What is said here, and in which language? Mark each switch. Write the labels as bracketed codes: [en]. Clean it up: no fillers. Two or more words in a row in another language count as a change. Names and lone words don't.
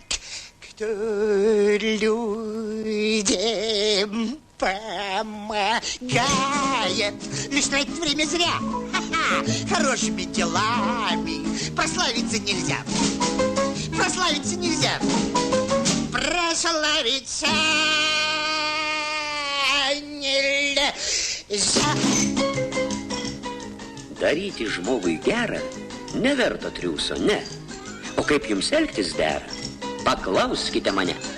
[ru] Кто людям помогает, лишь тратить время зря. Хорошими делами прославиться нельзя. Прославиться нельзя. Прославиться nėra. [lt] Daryti žmogui gerą neverta triūso, ne. O kaip jums elgtis dera, paklauskite mane.